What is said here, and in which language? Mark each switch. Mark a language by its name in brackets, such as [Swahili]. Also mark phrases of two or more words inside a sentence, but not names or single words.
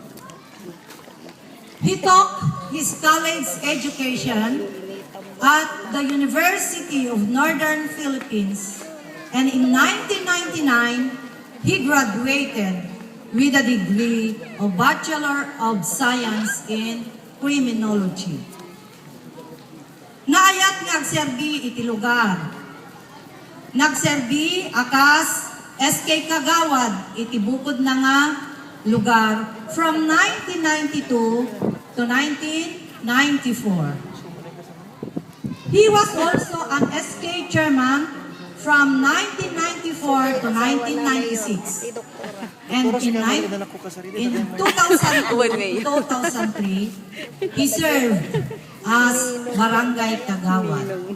[English] He took his college education at the University of Northern Philippines, and in 1999, he graduated with a degree of Bachelor of Science in Criminology. [Iloko] Naayat nga agserbi iti lugar. Nagserbi akas SK Kagawad iti bukod na nga lugar [English] from 1992 to 1994. He was also an SK chairman from 1994 to 1996. And in 2003, he served as Barangay Kagawad.